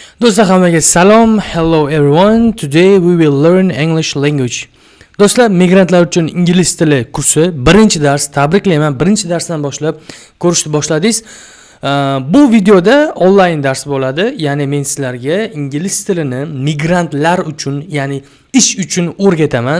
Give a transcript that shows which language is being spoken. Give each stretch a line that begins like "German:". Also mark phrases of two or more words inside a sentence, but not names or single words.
Uzbek: Do'stlar hammaga salom.
English: Hello everyone. Today we will learn English language.
Uzbek: Do'stlar, migrantlar uchun ingliz tili kursi birinchi dars. Tabriklayman. Birinchi darsdan boshlab ko'rishni boshladingiz. Bu videoda onlayn dars bo'ladi. Ya'ni men sizlarga ingliz tilini migrantlar uchun, ya'ni ish uchun o'rgataman.